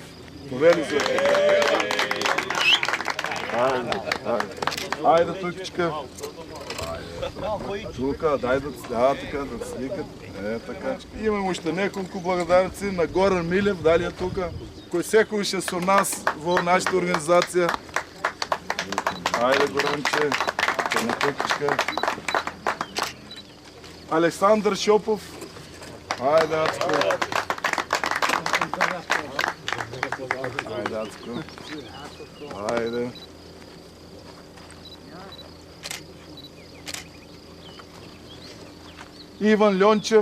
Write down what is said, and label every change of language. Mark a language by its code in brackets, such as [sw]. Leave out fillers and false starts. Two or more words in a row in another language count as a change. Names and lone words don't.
[bg] Повели за Айде тукичка. Тука, дай така да сликат. Така. Имам още неколко благодарници на Горан Милев, дали е тука, кој секој ще со нас во нашата организација. Айде, Горанче, на тукичка. Александър Шопов. Айде, Ацко. Айде, Ацко. Айде. Иван Льончев.